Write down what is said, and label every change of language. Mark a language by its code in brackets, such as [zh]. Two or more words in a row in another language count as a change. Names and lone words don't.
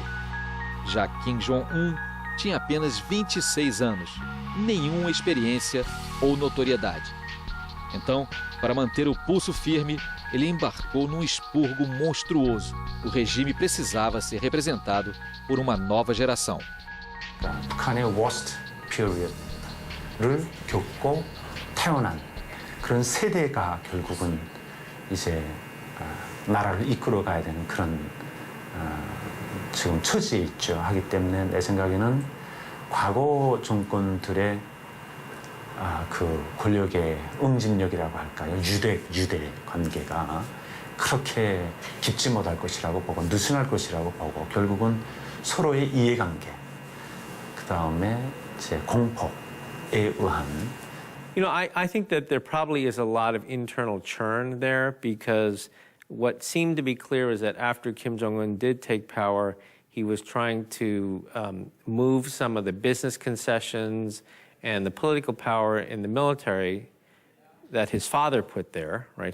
[pt] Já Kim Jong-un tinha apenas 26 anos, nenhuma experiência ou notoriedade. Então, para manter o pulso firme, ele embarcou num expurgo monstruoso. O regime precisava ser representado por uma nova geração. [ko] 북한의 [en] worst period [ko] 를 겪고 태어난 그런 세대가 결국은 이제 나라를 이끌어가야 되는 그런 지금 처지에 있죠. 하기 때문에 내 생각에는 과거 정권들의 그 권력의 응집력이라고 할까요? 유대 관계가 그렇게 깊지 못할 것이라고 보고 느슨할 것이라고 보고 결국은 서로의 이해관계 그다음에 이제 공포에 의한 [en] You know, I think that there probably is a lot of internal churn there, because what seemed to be clear is that after Kim Jong-un did take power, he was trying to move some of the business concessions and the political power in the military that his father put there, right?